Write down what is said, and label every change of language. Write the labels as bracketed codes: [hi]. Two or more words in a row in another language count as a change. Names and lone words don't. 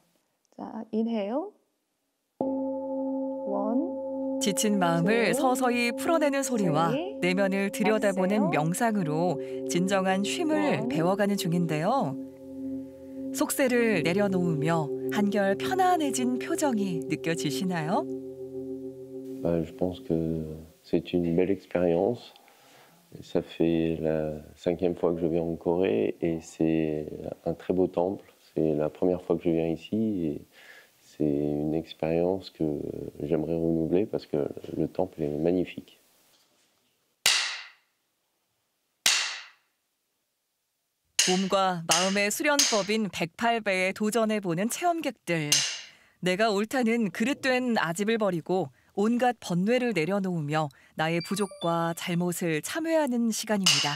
[ko] 자, inhale. 1. 지친 마음을 서서히 풀어내는 소리와 내면을 들여다보는 명상으로 진정한 쉼을 배워가는 중인데요. 속세를 내려놓으며 한결 편안해진 표정이 느껴지시나요? [fr] Je pense que c'est une belle expérience. Ça fait la 5e fois que je viens en Corée et c'est un très beau temple. C'est la première fois que je viens ici et c'est une expérience que j'aimerais renouveler parce que le temple est magnifique. [ko] 몸과 마음의 수련법인 108배에 도전해보는 체험객들. 내가 옳다는 그릇된 아집을 버리고 온갖 번뇌를 내려놓으며 나의 부족과 잘못을 참회하는 시간입니다.